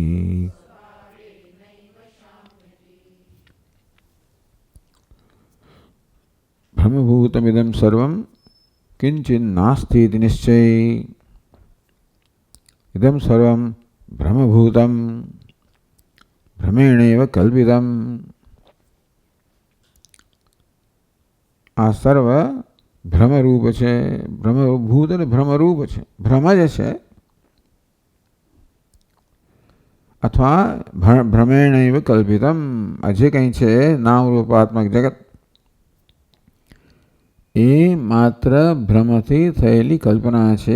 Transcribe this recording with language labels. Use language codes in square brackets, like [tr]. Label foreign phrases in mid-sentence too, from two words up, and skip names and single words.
[sa] ब्रह्मभूतमिदं सर्वं किंचिन्नास्तीति निश्चयी। इदं सर्वं ब्रह्मभूतं भ्रमेणैव कल्पितम्। [gu] આ સર્વ ભ્રમરૂપ છે, બ્રહ્મભૂત અને ભ્રમરૂપ છે, ભ્રમ જ છે અથવા [sa] भ्रमेणैव कल्पितम। [gu] આ જે કંઈ છે નામરૂપાત્મક જગત એ માત્ર ભ્રમથી થયેલી કલ્પના છે।